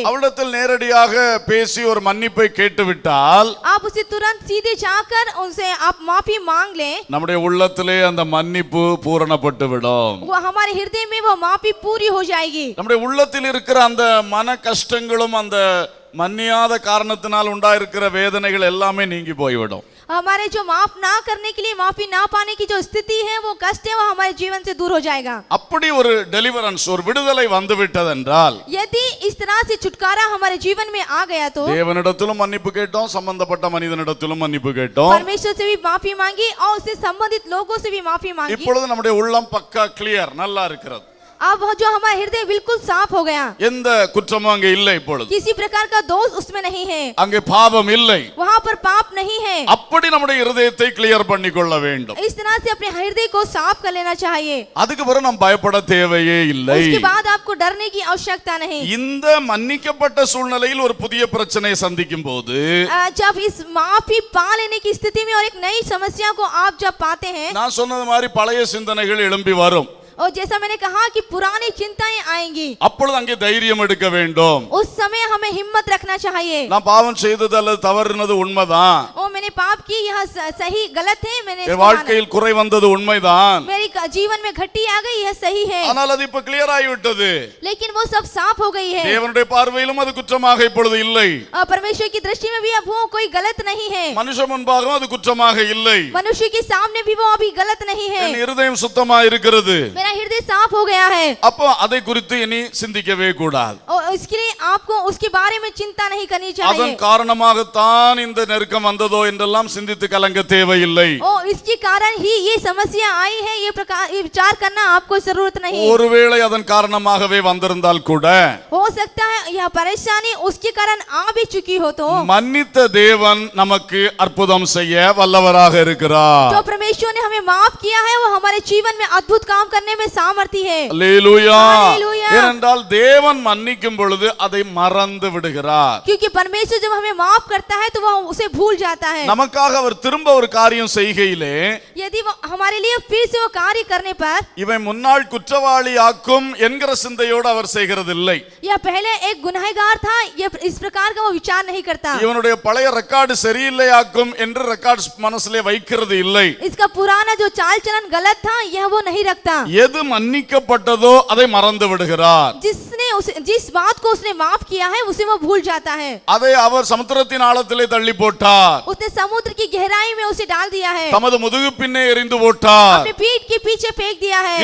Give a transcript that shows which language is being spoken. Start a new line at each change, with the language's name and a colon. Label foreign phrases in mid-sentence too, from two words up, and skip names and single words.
Tamil: அவளிடத்தில் நேரடியாக பேசி ஒரு மன்னிப்பை கேட்டுவிட்டால்,
Hindi: आप उसे तुरंत सीधे जाकर उनसे आप माफी मांग लें,
Tamil: நம்முடைய உள்ளத்திலே அந்த மன்னிப்பு பூரணப்பட்டு விடும்.
Hindi: वो हमारे हृदय में वो माफी पूरी हो जाएगी.
Tamil: நம்முடைய உள்ளத்தில் இருக்கிற அந்த மன கஷ்டங்களும் அந்த மன்னியாத காரணத்தினால் உண்டாயிருக்கிற வேதனைகள் எல்லாமே நீங்கி போய்விடும்.
Hindi: हमारे जो माफ ना करने के लिए, माफी ना पाने की जो स्थिति है, वो कष्ट है, वो हमारे जीवन से दूर हो जाएगा.
Tamil: அப்படி ஒரு டெலிவரன்ஸ், ஒரு விடுதலை வந்து விட்டதென்றால்,
Hindi: यदि इस तरह से छुटकारा हमारे जीवन में आ गया तो
Tamil: தேவனிடத்திலும் மன்னிப்பு கேட்டோம், சம்பந்தப்பட்ட மனிதனிடத்திலும் மன்னிப்பு கேட்டோம்,
Hindi: परमेश्वर से भी माफी मांगी और उससे संबंधित लोगों से भी माफी मांगी.
Tamil: இப்பொழுது நம்முடைய உள்ளம் பக்கா கிளியர், நல்லா இருக்கிறது.
Hindi: अब जो हमारा हृदय बिल्कुल साफ हो गया,
Tamil: எந்த குற்றமும் அங்கே இல்லை. இப்பொழுது
Hindi: किसी प्रकार का दोष उसमें नहीं है,
Tamil: அங்கே பாவம் இல்லை.
Hindi: वहाँ पर पाप नहीं है.
Tamil: அப்படி நம்முடைய இருதயத்தை கிளியர் பண்ணிக்கொள்ள வேண்டும்.
Hindi: इस तरह से अपने हृदय को साफ कर लेना चाहिए.
Tamil: அதுக்கு பிறகு நாம் பயப்பட தேவையே இல்லை.
Hindi: उसके बाद आपको डरने की आवश्यकता नहीं.
Tamil: இந்த மன்னிக்கப்பட்ட சூழ்நிலையில் ஒரு புதிய பிரச்சனையை சந்திக்கும் போது,
Hindi: जब इस माफी पा लेने की स्थिति में और एक नई समस्या को आप जब पाते हैं,
Tamil: நான் சொன்னது மாதிரி பழைய சிந்தனைகள் எழும்பி வரும்.
Hindi: और जैसा मैंने कहा कि पुरानी चिंताएं आएंगी,
Tamil: அப்பொழுது அங்கே தைரியம் எடுக்க வேண்டும்.
Hindi: उस समय हमें हिम्मत रखना चाहिए.
Tamil: நான் பாவம் செய்தது அல்லது தவறுனது உண்மைதான்,
Hindi: ओ मैंने पाप की, यह सही गलत है, मैंने
Tamil: என் வாழ்க்கையில் குறை வந்தது உண்மைதான்,
Hindi: मेरी जीवन में घटी आ गई, यह सही है,
Tamil: ஆனால் அது இப்ப கிளியர் ஆகிவிட்டது.
Hindi: लेकिन वो सब साफ हो गई है.
Tamil: தேவனுடைய பார்வையிலும் அது குற்றமாக இப்பொழுது இல்லை.
Hindi: परमेश्वर की दृष्टि में भी अब वो कोई गलत नहीं है.
Tamil: மனுஷ முன்பாகவும் அது குற்றமாக இல்லை.
Hindi: मनुष्य के सामने भी वो अभी गलत नहीं है.
Tamil: என் இருதயம் சுத்தமா இருக்கிறது.
Hindi: मेरा हृदय साफ हो गया है.
Tamil: அப்போ அதை குறித்து இனி சிந்திக்கவே கூடாது.
Hindi: और इसके लिए आपको उसके बारे में चिंता नहीं करनी
Tamil: அதன்
Hindi: चाहिए.
Tamil: காரணமாகத்தான் இந்த நெருக்கம் வந்ததோ என்றெல்லாம் சிந்தித்து கலங்க தேவையில்லை.
Hindi: और इसके कारण ही ये समस्या आई है, ये प्रकार ये विचार करना आपको जरूरत नहीं.
Tamil: ஒருவேளை அதன் காரணமாகவே வந்திருந்தால் கூட,
Hindi: हो सकता है यह परेशानी उसके कारण आ भी चुकी हो तो
Tamil: மன்னித்த தேவன் நமக்கு அற்புதம் செய்ய வல்லவராக இருக்கிறார்.
Hindi: जो परमेश्वर ने हमें माफ किया है, वो हमारे जीवन में अद्भुत काम करने में सामर्थ्य है.
Tamil: அல்லேலூயா.
Hindi: हालेलूया.
Tamil: ஏனென்றால் தேவன் மன்னிக்கும் பொழுது அதை மறந்து விடுகிறார்.
Hindi: क्योंकि परमेश्वर जब हमें माफ करता है तो वह उसे भूल जाता है.
Tamil: நமக்காக அவர் திரும்ப ஒரு காரியம் செய்கையிலே,
Hindi: यदि वो हमारे लिए फिर से वो कार्य करने पर,
Tamil: இவன் முன்னாள் குற்றவாளி ஆக்கும் என்கிற சிந்தையோடு அவர் செய்கிறதில்லை.
Hindi: यह पहले एक गुनहगार था, यह इस प्रकार का वो विचार नहीं करता.
Tamil: இவனுடைய பழைய ரெக்கார்டு சரியில்லை ஆக்கும் என்று ரெக்கார்ட் மனசிலே வைக்கிறது இல்லை.
Hindi: इसका पुराना जो चाल चलन गलत था, यह वो नहीं रखता.
Tamil: எது மன்னிக்கப்பட்டதோ அதை மறந்து விடுகிறார்.
Hindi: जिस बात को उसने माफ किया है, उसे वो भूल जाता है.
Tamil: அதை அவர் சமுத்திரத்தின் ஆழத்திலே தள்ளி போட்டார்.
Hindi: उसने समुद्र की गहराई में उसे डाल दिया है,
Tamil: தமது முதுகு பின்னே எறிந்து போட்டார்.
Hindi: अपने पीठ के पीछे फेंक दिया है.